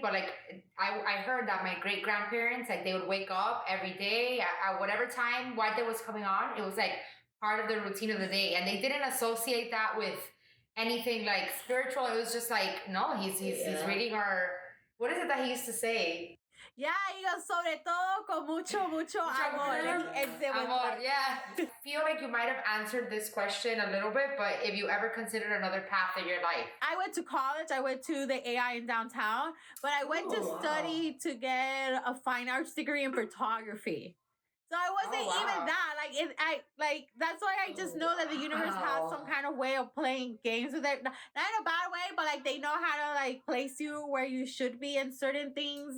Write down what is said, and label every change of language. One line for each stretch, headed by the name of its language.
English: But like I heard that my great grandparents, like they would wake up every day at whatever time White Day was coming on. It was like part of the routine of the day, and they didn't associate that with anything like spiritual. It was just like, no, he's reading our, what is it that he used to say?
Spanish: Yeah, y sobre todo con mucho amor.
English: Amor, yeah. I feel like you might have answered this question a little bit, but if you ever considered another path in your life. I went to college. I went to the AI in downtown, but I went to study to get a fine arts degree in photography. So I wasn't even that. That's why I just know that the universe has some kind of way of playing games with it. Not in a bad way, but like they know how to like place you where you should be in certain things.